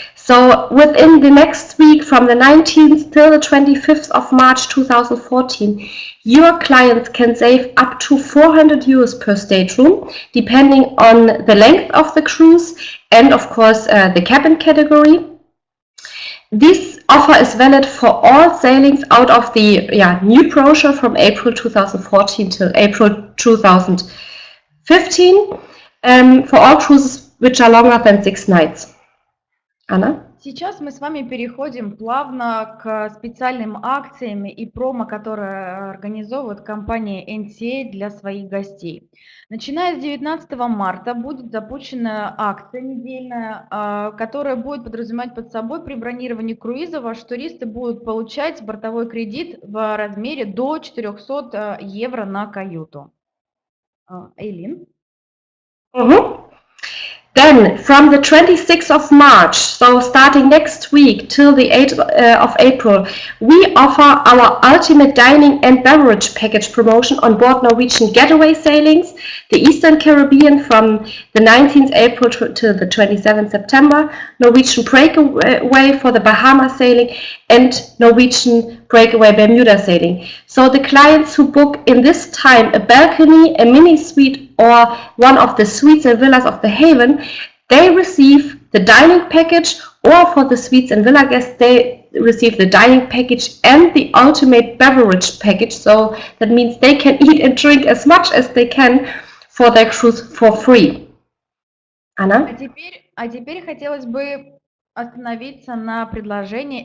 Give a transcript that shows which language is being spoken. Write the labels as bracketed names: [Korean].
[English] So within the next week, from the 19th till the 25th of March 2014, your clients can save up to 400 euros per stateroom, depending on the length of the cruise and, of course, the cabin category. This offer is valid for all sailings out of the new brochure from April 2014 till April 2015, for all cruises which are longer than 6 nights. Anna? [Russian] Сейчас мы с вами переходим плавно к специальным акциям и промо, которые организовывает компания NCA для своих гостей. Начиная с 19 марта будет запущена акция недельная, которая будет подразумевать под собой при бронировании круиза ваши туристы будут получать бортовой кредит в размере до 400 евро на каюту. Эйлин? [English] Then, from the 26th of March, so starting next week till the 8th of April, we offer our ultimate dining and beverage package promotion on board Norwegian Getaway sailings, the Eastern Caribbean from the 19th April to the 27th September, Norwegian Breakaway for the Bahamas sailing, and Norwegian Breakaway Bermuda sailing. So the clients who book in this time a balcony, a mini suite, or one of the suites and villas of the Haven, they receive the dining package, or for the suites and villa guests, they receive the dining package and the ultimate beverage package. So that means they can eat and drink as much as they can for their cruise for free. Anna? [Russian] А теперь хотелось бы остановиться на предложении.